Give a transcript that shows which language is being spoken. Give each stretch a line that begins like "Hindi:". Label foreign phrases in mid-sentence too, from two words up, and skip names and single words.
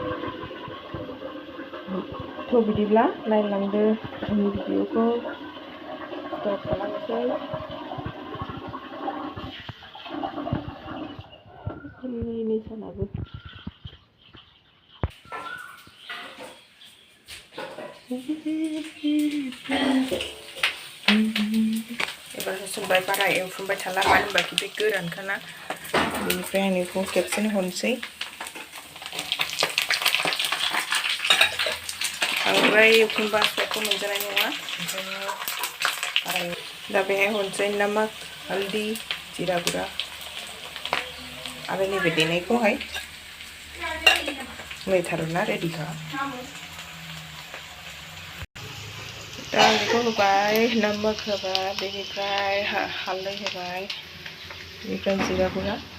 Bodo: थ' बिदिब्ला नायलांदो आंनि भिडिअखौ स्टार्ट खालामसै गोरलैनि सानाबो एबार होसनबाय बारा एवफुंबाय थाला मानो होनबा बे गोरानखाना बेनिफ्राय आं बेखौ खेबसेनो हरनोसै बांद्राय एवफुंबा सबखौ मोनजानाय नङा ओंखायनो दा बेहाय हरनोसै
Hindi: नमक हल्दी जीरा
Bodo: गुरा आरो नैबे देनायखौहाय नै थारुना रेडिखा दा बेखौ होबाय नमक होबाय बेनिफ्राय हालदै होबाय बेनिफ्राय जीरा गुरा